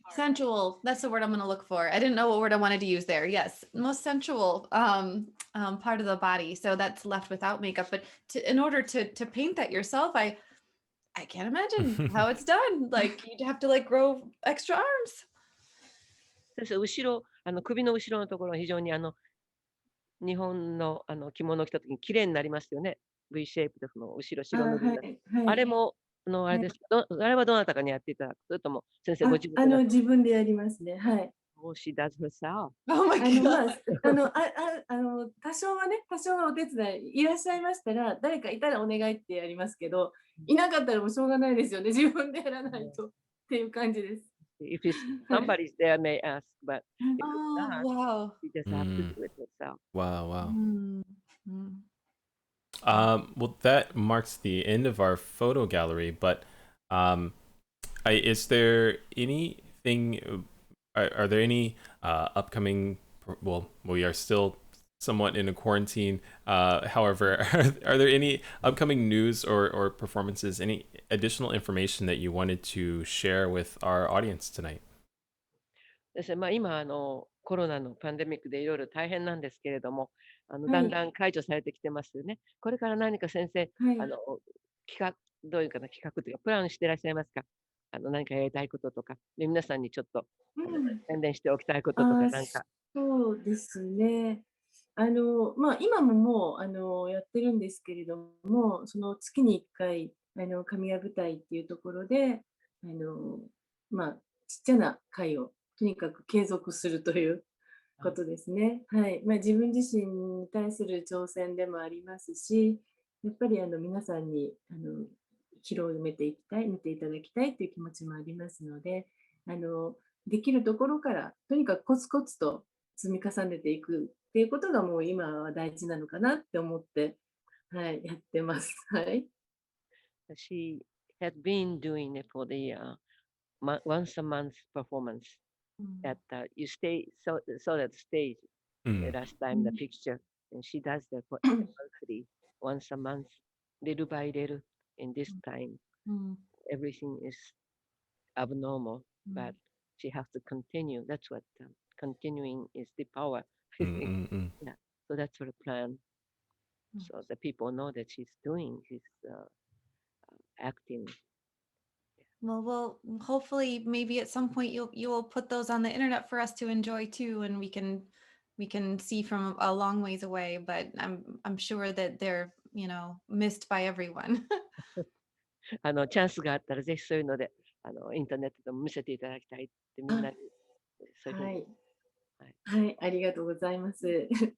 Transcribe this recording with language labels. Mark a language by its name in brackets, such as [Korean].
[English] sensual, that's the word I'm going to look for. I didn't know what word I wanted to use there. Yes, most sensual part of the body, so that's left without makeup. But in order to paint that yourself, I can't imagine how it's done. Like you'd have to like grow extra arms. [Japanese] 先生、後ろ、首の後ろのところ、非常に日本の着物を着たときに綺麗になりますよね。 V シェイプでその後ろ白塗りになる。あれも、あれです。あれはどなたかにやっていただく。それとも先生ご自分で。自分でやりますね。はい。 [English] Oh, she does herself. Oh my god. [Japanese] 多少はお手伝いいらっしゃいましたら、誰かいたらお願いってやりますけど、いなかったらもうしょうがないですよね。自分でやらないとっていう感じです。 [English] If somebody's there, may ask, but if Oh, not, wow. you just have to do it yourself. Wow, wow. Mm. Well, that marks the end of our photo gallery, but is there anything, are there any upcoming, well, we are still somewhat in a quarantine, however, are there any upcoming news or performances, any additional information that you wanted to share with our audience tonight? [Japanese] ですね、今コロナのパンデミックでいろいろ大変なんですけれども、だんだん解除されてきてますよね。これから何か先生、どういうかな企画というかプランしていらっしゃいますか？何かやりたいこととか、で皆さんにちょっと宣伝しておきたいこととかなんか。そうですね。今ももうやってるんですけれども、その月に1回神谷舞台っていうところであの、ちっちゃな会をとにかく継続するということですね。はい。自分自身に対する挑戦でもありますし、やっぱり皆さんに広めていきたい、見ていただきたいという気持ちもありますので、できるところからとにかくコツコツと積み重ねていくっていうことがもう今は大事なのかなって思って、はい、やってます。はい。 [English] She had been doing it for the once a month performance at you saw that stage うん。 last time the picture, and she does that for monthly, once a month, little by little. In this time, everything is abnormal, but she has to continue. That's what continuing is the power. うんうんうん。 Yeah. So that's her plan. So the people know that she's doing, she's acting. Well, hopefully maybe at some point you will put those on the internet for us to enjoy too, and we can see from a long ways away. But I'm sure that they're missed by everyone. [Japanese] チャンスがあったらぜひそういうので、インターネットでも見せていただきたいってみんなに、そういうふうに。はい。はい。はい、ありがとうございます。